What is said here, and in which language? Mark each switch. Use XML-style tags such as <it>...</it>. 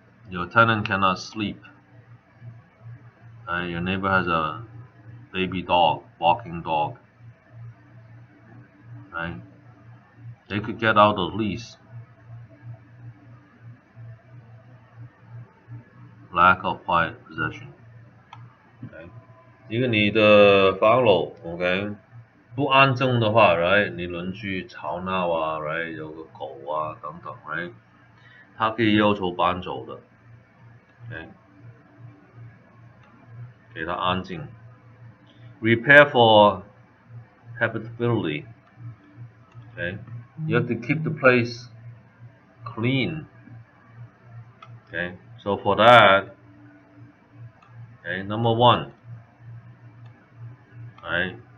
<en>Your tenant cannot sleep. Your neighbor has a baby dog, walking dog. Right? They could get out of lease. Lack of quiet possession. Okay.</en> <zh>一个你的房楼 ，OK， 不安静的话 ，right， 你邻居吵闹啊 ，right， 有个狗啊等等 ，right， 他可以要求搬走的 ，OK， 给他安静。</zh> <en>Repair for habitability. Okay, you have to keep the place clean. Okay, so for that, Okay, number one, right?</en>